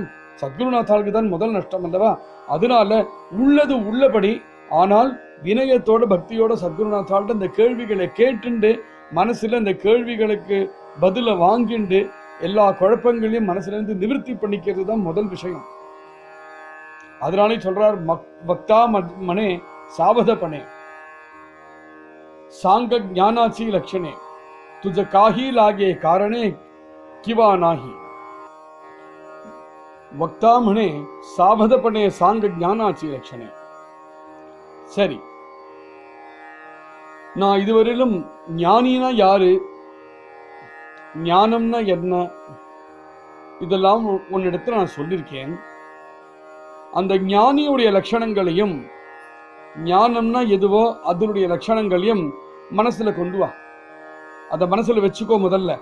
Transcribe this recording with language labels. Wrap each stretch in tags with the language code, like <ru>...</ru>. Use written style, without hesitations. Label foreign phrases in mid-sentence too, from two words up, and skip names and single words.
<ta>சத்குருநாத்தாளுக்கு தான் முதல் நஷ்டம் அல்லவா? அதனால உள்ளது உள்ளபடி, ஆனால் வினயத்தோட பக்தியோட சத்குருநாத்தாள்கிட்ட இந்த கேள்விகளை கேட்டுண்டு மனசுல இந்த கேள்விகளுக்கு பதில வாங்கிண்டு எல்லா குழப்பங்களையும் மனசுல இருந்து நிவர்த்தி பண்ணிக்கிறது தான் முதல் விஷயம். அதனாலே சொல்றார்,</ta> <mr>वक्ता म्हणे सावधपणे सांग ज्ञानाची लक्षणे तुझ काही लागे कारणे किंवा नाही. वक्ता म्हणे सावधपणे सांग ज्ञानाची लक्षणे.</mr> <ta>சரி, நான் இதுவரையிலும் ஞானினா யாரு, ஞானம்னா என்ன, இதெல்லாம் உன்னிடத்துல நான் சொல்லியிருக்கேன். அந்த ஞானியுடைய லட்சணங்களையும் ஞானம்னா எதுவோ அதனுடைய லட்சணங்களையும் மனசுல கொண்டு வா, அத மனசுல வச்சுக்கோ.</ta>